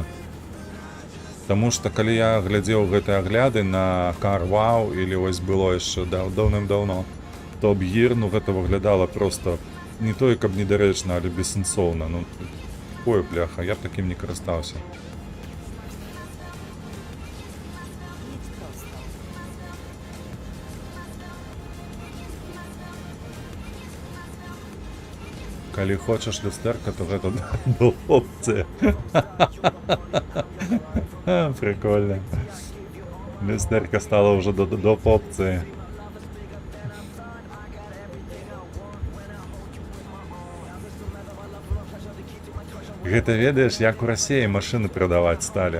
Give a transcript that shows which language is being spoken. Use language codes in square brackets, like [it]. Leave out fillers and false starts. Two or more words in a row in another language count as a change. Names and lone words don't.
[be] Таму што калі я глядзеў гэтыя агляды на CarWow или вось было яшчэ даўным-даўно, то аб'ір, гэта выглядала просто не тое, каб недарэчна, але бессэнсоўна. Ой, бляха, я б такім не карыстаўся. [pl] Jedź prosto. [be] Калі хочаш люстэрка, то гэта опцыя. Прикольно. Люстэрка стала ўжо доп опцыі. Гэта ведаеш, як у Расіі машыны прадаваць сталі.